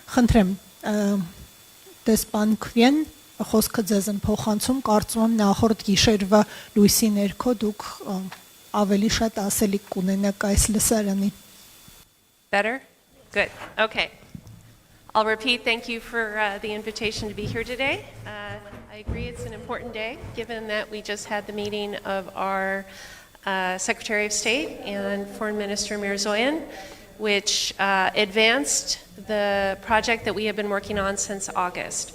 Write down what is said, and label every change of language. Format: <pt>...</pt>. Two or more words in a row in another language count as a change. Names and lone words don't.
<hy>Խնդրեմ, դեսպան Քվեն, խոսքը ձեզ են փոխանցում, կարծում եմ նախորդ գիշերվա լույսի ներքո դուք ավելի շատ ասելիք կունենաք այս լսարանի։</hy> <en>Better? Good. Okay. I'll repeat, thank you for the invitation to be here today. I agree it's an important day, given that we just had the meeting of our Secretary of State and Foreign Minister Mirzoyan, which advanced the project that we have been working on since August.</en>